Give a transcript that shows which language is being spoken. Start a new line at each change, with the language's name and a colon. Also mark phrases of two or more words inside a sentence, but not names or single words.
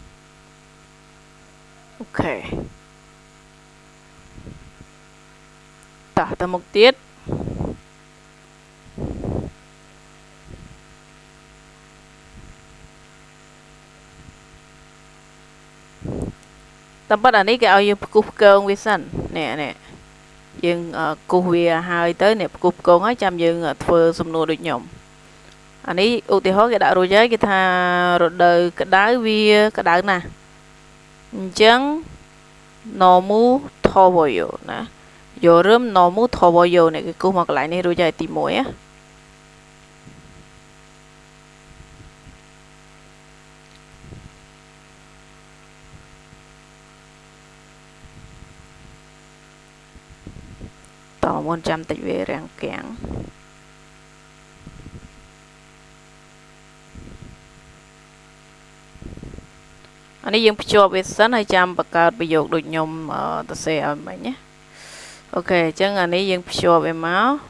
Khmer: អូខេតោះទៅមុខទៀតតែប៉ុន្តែអានេះគេឲ្យយើងផ្គូសផ្គងវាសិននេះ យើងគូសវាហើយទៅនេះផ្គូសផ្គងហើយចាំយើងធ្វើសំណួរដូចខ្ញុំអានេះឧទាហរណ៍គេដាក់រួចហើយគេថារដូវក្តៅវាក្តៅណាស់អញ្ចឹង
Korean: 너무 더워요
Khmer: ណា
Korean: 여름 너무 더워요
Khmer: នេះគេគូសមកកន្លែងនេះរួចហើយទី1ណា តោះមុនចាំតិចវារាំងកាំងអានេះយើងភ្ជាប់វាសិនហើយចាំបង្កើតប្រយោគដូចខ្ញុំទៅសេឲ្យមិញណាអូខេអញ្ចឹងអានេះយើងភ្ជាប់វាមក